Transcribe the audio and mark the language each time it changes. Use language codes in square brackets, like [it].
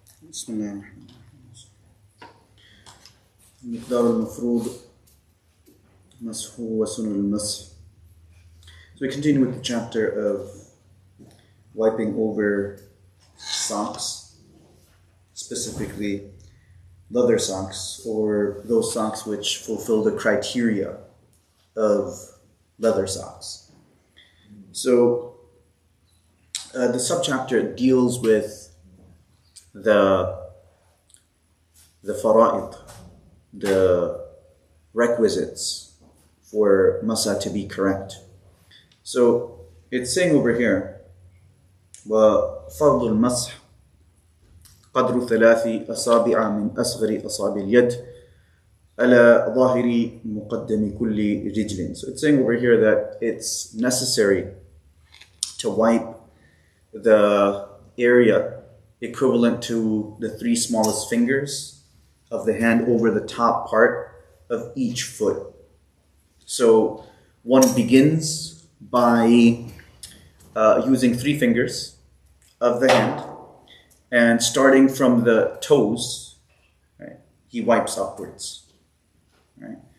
[ar] بسم الله الرحمن الرحيم. مقدار المفروض مسح وسنن المسح. [en] So we continue with the chapter of wiping over socks, specifically leather socks, or those socks which fulfill the criteria of leather socks. So the subchapter deals with the fara'id, the requisites for masa to be correct. So it's saying over here, [ar] وَفَرْضُ الْمَسْحِ قَدْرُ ثَلَاثِ أَصَابِعَ مِنْ أَصْغَرِ أَصَابِ الْيَدِ عَلَى ظَاهِرِ مُقَدَّمِ كُلِّ رِجْلٍ. [en] So it's saying over here that it's necessary to wipe the area equivalent to the 3 smallest fingers of the hand over the top part of each foot. So one begins by using 3 fingers of the hand, and starting from the toes, right, he wipes upwards. Right?